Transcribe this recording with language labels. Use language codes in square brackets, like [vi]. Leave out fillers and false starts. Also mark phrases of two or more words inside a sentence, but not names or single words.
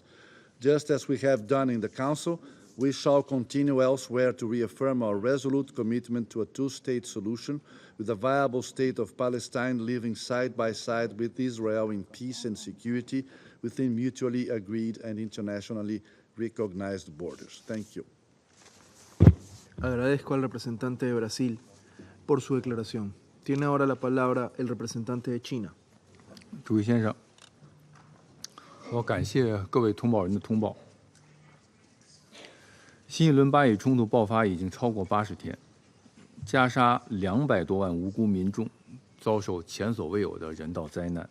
[en] Just as we have done in the Council, we shall continue elsewhere to reaffirm our resolute commitment to a two-state solution with a viable state of Palestine living side by side with Israel in peace and security within mutually agreed and internationally recognized borders. Thank you. [es] Agradezco al representante de Brasil por su declaración. Tiene ahora la palabra el representante de China. [zh] 主席先生，我感谢各位同胞人的通报。新一轮巴以冲突爆发已经超过80天，加沙200多万无辜民众遭受前所未有的人道灾难。